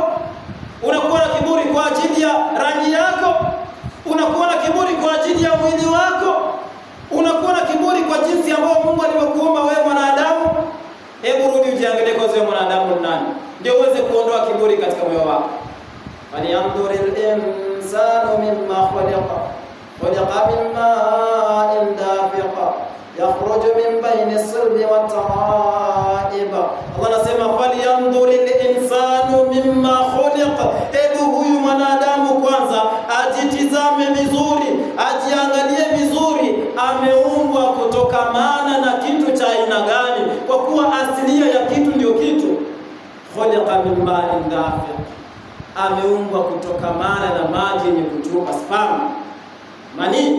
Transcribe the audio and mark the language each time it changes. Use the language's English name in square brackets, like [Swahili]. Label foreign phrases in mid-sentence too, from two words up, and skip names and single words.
[Swahili] Unakuwa na kiburi kwa ajili ya rangi yako? Unakuwa na kiburi kwa ajili ya mwili wako? Unakuwa na kiburi kwa jinsi ambayo Mungu alivyokuumba wewe mwanadamu? Hebu rudi ujiangalie kwa wewe mwanadamu nani, ndio uweze kuondoa kiburi katika moyo wako. [Arabic] فلينظر الإنسان مما خلق من ماء دافق يخرج من بين الصلب والترائب. [Swahili] Allah anasema [Arabic] فلينظر الإنسان مما خلق, [Swahili] hebu huyu mwanadamu kwanza ajitizame vizuri, ajiangalie vizuri, ameumbwa kutokamana na kitu cha aina gani? Kwa kuwa asilia ya kitu ndio kitu. [Arabic] خلق من ماء دافق, [Swahili] ameumbwa kutokamana na maji yenye kutoka, sperm, mani.